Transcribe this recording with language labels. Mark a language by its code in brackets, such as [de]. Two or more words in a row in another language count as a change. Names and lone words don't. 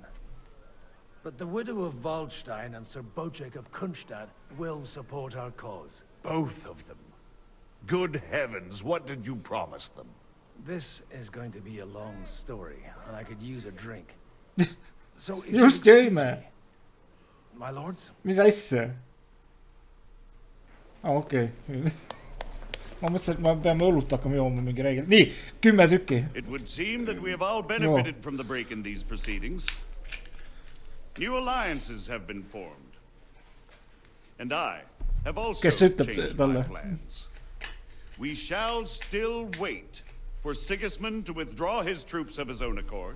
[en] But the widow of Waldstein and Sir Bojek of Kunstadt will support our cause. Both of them. Good heavens, what did you promise them? This is going to be a long story, and I could use a drink. So if Just excuse me, my lords? [et] Mis asja? Okei. Ma mõtlesin, et ma peame õlut hakkama jooma mingi reegel. Nii, 10 tükki. [en] It would seem that we have all benefited from the break in these proceedings. New alliances have been formed. And I have also changed my plans. We shall still wait for Sigismund to withdraw his troops of his own accord.